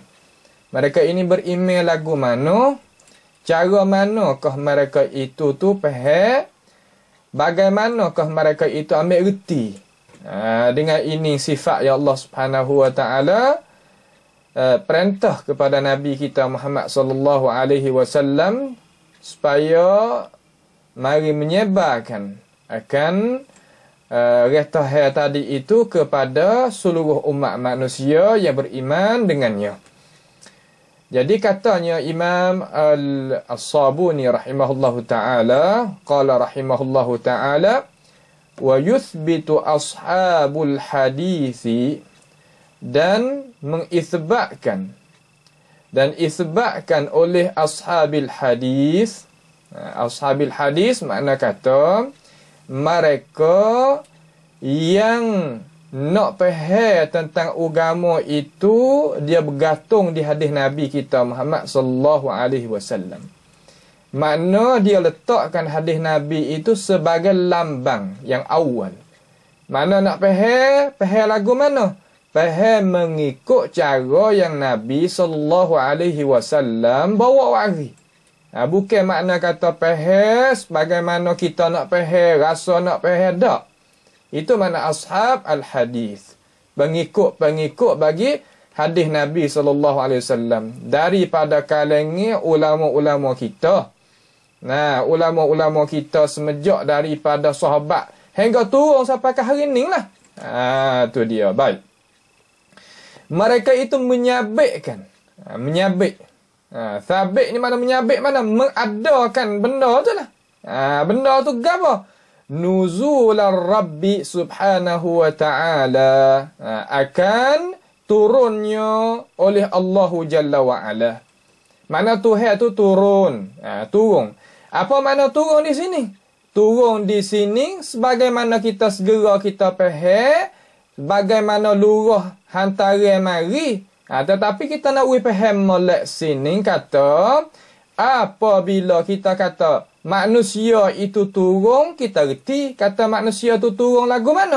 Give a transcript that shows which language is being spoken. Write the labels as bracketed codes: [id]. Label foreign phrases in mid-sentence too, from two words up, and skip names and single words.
[ms] Mereka ini beriman lagu mana? Cara manakah mereka itu tu faham? Bagaimanakah mereka itu ambil reti? Dengan ini sifat yang Allah [ar] سبحانه وتعالى [ms] perintah kepada Nabi kita Muhammad [ar] صلى الله عليه وسلم [ms] supaya mari menyebarkan akan retah tadi itu kepada seluruh umat manusia yang beriman dengannya. Jadi katanya [ar] Imam Al-Sabuni رحمه الله تعالى قال رحمه الله تعالى ويثبت أصحاب الحديث, [ms] dan mengisbatkan oleh [ar] أصحاب الحديث. أصحاب الحديث [ms] makna kata mereka yang nak faham tentang agama itu, dia bergantung di hadis Nabi kita Muhammad [ar] صلى الله عليه وسلم. [ms] Makna dia letakkan hadis Nabi itu sebagai lambang yang awal. Mana nak faham lagu mana? Faham mengikut cara yang Nabi [ar] صلى الله عليه وسلم [ms] bawa wari. Bukan makna kata faham bagaimana kita nak faham, rasa nak faham, tak. Itu makna [ar] أصحاب الحديث. [ms] Pengikut bagi hadis Nabi [ar] صلى الله عليه وسلم [ms] daripada kalangan ulama-ulama kita. Nah, ulama-ulama kita semenjak daripada sahabat hingga turun sampai ke hari ni lah. Tu dia. Baik. Mereka itu menyabitkan. Menyabit. Sabit ni mana menyabit, mana mengadakan benda tu lah. Benda tu apa? [ar] نزول ربي سبحانه وتعالى. [ms] Akan turunnya oleh [ar] الله جل وعلا. [ms] Mana Tuhan tu turun. Turun. Apa makna turun di sini? Turun di sini sebagaimana kita segera kita faham, bagaimana lurah hantaran mari. Tetapi kita nak faham molek sini kata, apabila kita kata manusia itu turun, kita reti kata manusia tu turun lagu mana?